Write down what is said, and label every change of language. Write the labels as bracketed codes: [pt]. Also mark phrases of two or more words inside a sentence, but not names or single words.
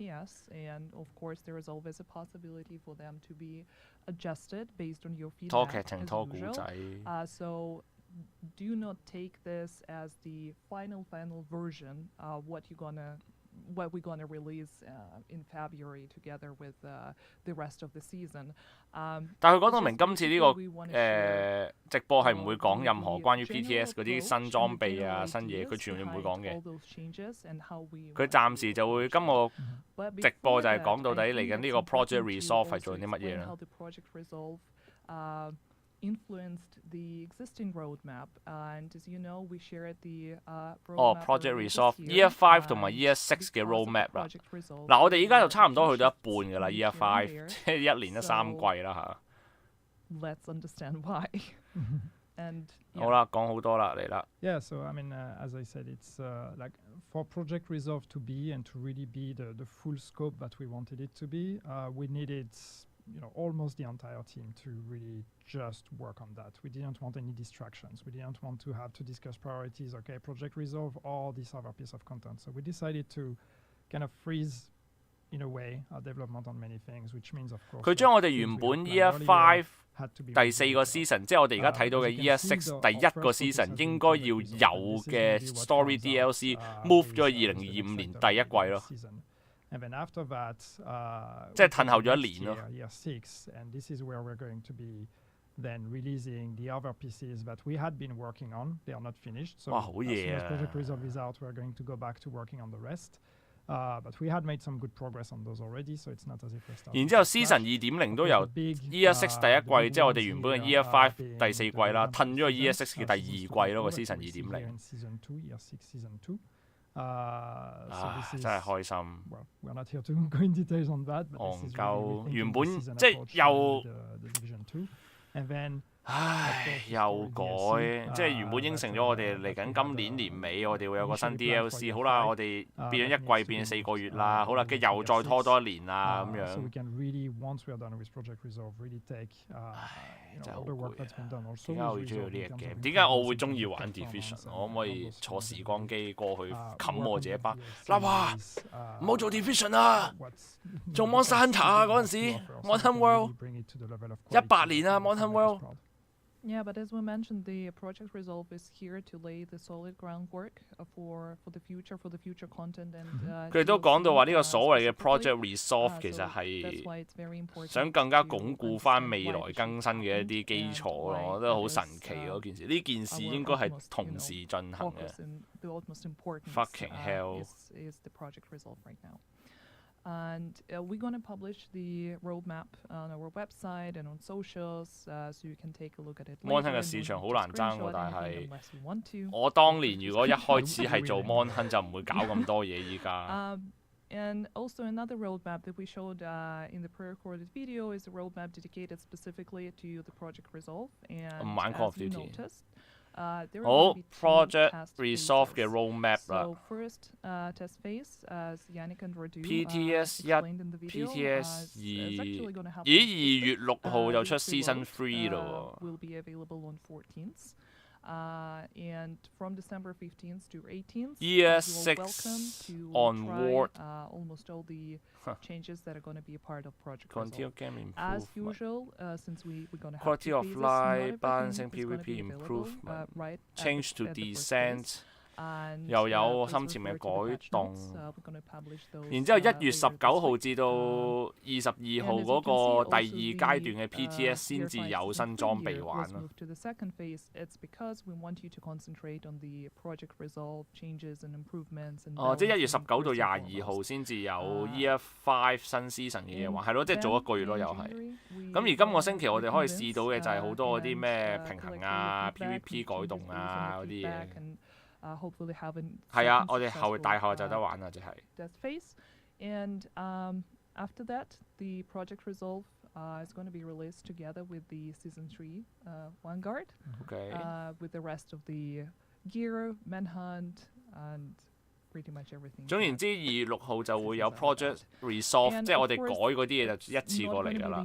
[yue] 拖劇情拖故仔。 [en] Do not take this as the final version of what we're gonna release in February together with the rest of the season. [yue] 但係佢講到明，今次呢個直播係唔會講任何關於 PTS 嗰啲新裝備啊、新嘢，佢全部唔會講嘅。佢暫時就會今個直播就係講到底嚟緊呢個 Project Resolve 係做緊啲乜嘢啦。 [en] Influenced the existing roadmap, and as you know, we shared the roadmap. [yue] Project Resolve Year 5 同埋 Year 6嘅 roadmap 啦。嗱，我哋依家就差唔多去到一半㗎啦 ，Year 5即係1年得3季啦嚇。 [en] Let's understand why. And [yue] 好啦，講好多啦，嚟啦。 [en] Yeah, so I mean, as I said, it's like for Project Resolve to be and to really be the full scope that we wanted it to be, we needed. Almost the entire team to really just work on that. We didn't want any distractions. We didn't want to have to discuss priorities, okay, Project Resolve or this other piece of content. So we decided to kind of freeze, in a way, our development on many things, which means, of course... [yue] 佢將我哋原本 Year 5第4個 season， 即係我哋而家睇到嘅 Year 6第1個 season 應該要有嘅 Story DLC move 咗去2025年第1季咯。 [en] And then after that, [yue] 即係褪後咗1年咯。 [en] Year 6, and this is where we're going to be then releasing the other pieces that we had been working on. They are not finished. So as soon as Project Resolve is out, we're going to go back to working on the rest. But we had made some good progress on those already, so it's not as if we're starting. [yue] 然之後 Season 2.0都由 Year 6第1季，即係我哋原本嘅 Year 5第4季啦，褪咗去 Year 6嘅第2季咯，個 Season 2.0。 [en] Season 2, Year 6, Season 2. So this is, [yue] 真係開心。 [en] Well, we're not here to go in details on that, but this is really [yue] 原本即係又 [en] Division 2, and then [yue] 又改，即係原本應承咗我哋嚟緊今年年尾，我哋會有個新 DLC。好啦，我哋變咗1季變4個月啦。好啦，跟住又再拖多1年啦咁樣。 [en] So we can really, once we are done with Project Resolve, really take all the work that's been done. [yue] 點解我會中意呢隻 game？ 點解我會中意玩 Division？我可唔可以坐時光機過去冚我自己巴？嗱哇，唔好做 Division 啦，做 Monster Hunter 啊嗰陣時 ，Monster World 18 年啊 Monster World。 [en] Yeah, but as we mentioned, the Project Resolve is here to lay the solid groundwork for the future content and. [yue] 佢哋都講到話呢個所謂嘅 Project Resolve 其實係想更加鞏固翻未來更新嘅一啲基礎咯，我覺得好神奇嗰件事。呢件事應該係同時進行嘅。 [en] Fucking hell! And we're going to publish the roadmap on our website and on socials, so you can take a look at it. [yue] Mon Hun 嘅市場好難爭喎，但係我當年如果一開始係做 Mon Hun 就唔會搞咁多嘢依家。 [en] And also another roadmap that we showed in the pre-recorded video is a roadmap dedicated specifically to the Project Resolve. And as you noticed, there are [yue] Project Resolve 嘅 roadmap 啦。 [en] So first test phase, as Yannick and Radu PTS explained in the video, PTS is actually going to happen. [yue] 2月6號就出 Season 3咯。 [en] Will be available on 14th. And from December 15th to 18th, Year you are 6 welcome to onward. try almost all the changes that are going to be a part of Project Continue Resolve. game As improvement. usual, since we're going to have Quality two of phases, life, not balancing everything is gonna PvP be available, improvement. right Change to at the first descent. phase. And, [yue] 又有 [en] please [yue] 深潛嘅 [en] refer to the [yue] 改 [en] patch [yue] 動 [en] notes. We're going to publish those, [yue] 然之後1月 [en] later [yue] 19 [en] this [yue] 號 [en] week. [yue] 至到22號 [en] And as [yue] 嗰 [en] you [yue] 個 [en] can see, [yue] 第 [en] also [yue] 二 [en] the, [yue] 階段嘅 PTS 先至 [en] Gear 5 [yue] 有 [en] Season [yue] 新裝 [en] 3 [yue] 備 [en] gear [yue] 玩 [en] was [yue] 啦。 [en] moved to the second phase. It's because we want you to concentrate on the Project Resolve changes and improvements and [yue] 哦，即係1月 [en] balancing [yue] 19到 [en] first and [yue] 22號 [en] foremost. [yue] 先至有 Year 5新 season 嘅嘢玩，係咯，即係早一個月咯，又係。咁而今個星期我哋可以試到嘅就係好多嗰啲咩平衡啊、PVP 改動啊嗰啲嘢。 [en] Hopefully having [yue] 係啊，我哋大學就得玩啦，即係。 [en] that phase. And after that, the Project Resolve is going to be released together with the Season 3 Vanguard, Okay. with the rest of the gear, manhunt, and pretty much everything. [yue] 總言之，2月6號就會有 Project Resolve， 即係我哋改嗰啲嘢就一次過嚟㗎啦。